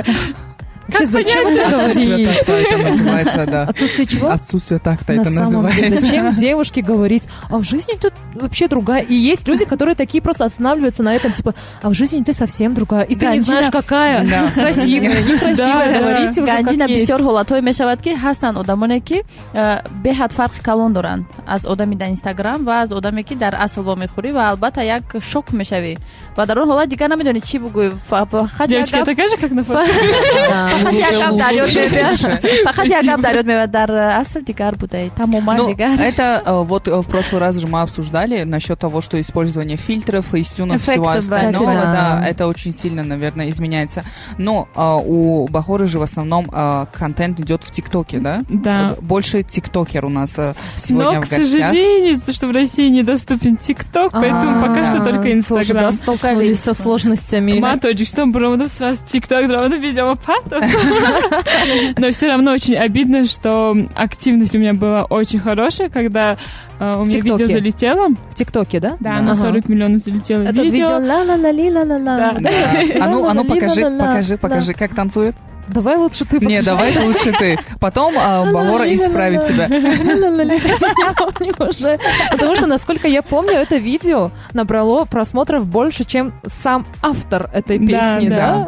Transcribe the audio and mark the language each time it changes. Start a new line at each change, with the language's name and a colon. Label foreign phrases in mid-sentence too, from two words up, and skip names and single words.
Russian: Зачем это говорить? Это называется, да. Отсутствие чего? Отсутствие такта это называется. Зачем девушке говорить, а в жизни тут вообще другая. И есть люди, которые такие просто останавливаются на этом, типа, а в жизни ты совсем другая. И ты не знаешь, какая. Красивая, некрасивая, говорите уже
Tajik: ганҷина
Russian: как есть.
Tajik: бисёр ҳолатҳое мешавад ки ҳастанд одамоне ки беҳад фарқи калон доранд аз одами дар инстаграм ва аз одаме ки дар асл вомехӯрӣ ва албатта як шок мешавӣ ва дар он ҳолат дигар намедонӣ чӣ бигӯӣ.
Russian: Девочки, я такая же, как на фото?
Tajik: Фақат як гап дар ёд меояд, дар асл дигар будаи, тамоман дигар.
Russian: Это вот в прошлый раз же мы обсуждали насчет того, что использование фильтров, фейстюнов, всего остального, да, это очень сильно, наверное, изменяется. Но у Бахоры же в основном контент идет в ТикТоке, да? Да. Больше тиктокер у нас сегодня Но, в к гостях. сожалению, что в России недоступен ТикТок, поэтому пока что только Инстаграм. Столкнулись со сложностями. Маточек, что мы сразу ТикТок, дровно видео патов. Но все равно очень обидно, что активность у меня была очень хорошая, когда у меня видео залетело. В ТикТоке, да? Да, на 40 миллионов залетело Это видео ла-ла-ла-ли-ла-ла-ла. Да. А ну покажи, как танцует. Давай лучше ты покажи. Не, давай лучше ты. Потом Бахора исправит тебя. Я помню уже. Потому что, насколько я помню, это видео набрало просмотров больше, чем сам автор этой песни, да?